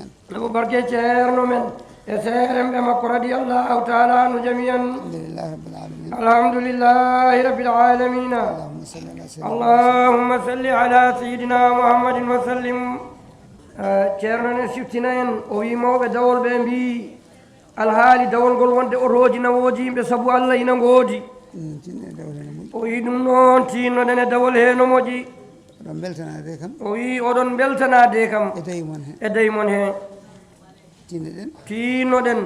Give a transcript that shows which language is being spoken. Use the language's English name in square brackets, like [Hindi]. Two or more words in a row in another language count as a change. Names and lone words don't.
[Fula] Namo barke ceerno men e seere ɓe makko [Arabic] رضي الله تعالى عنه جميعا. الحمد لله رب العالمين. الحمد لله رب العالمين. اللهم صل على سيدنا اللهم صل على سيدنا محمد وسلم. [Fula] Eh, ceerno ne siftina en, o wi mawɓe dawol ɓe mbi, alhaali dawol ngol wonde otoji nawoji yimɓe sabu Allah ina ngoodi. Mm, tinno e dawol ene moƴƴi. O wi ɗum noon, tinnoɗen e dawol he no moƴƴi. Oɗon beltanade kam. O wi oɗon beltanade kam. E daymon he. E daymon he. Tinnoɗen. Tinnoɗen.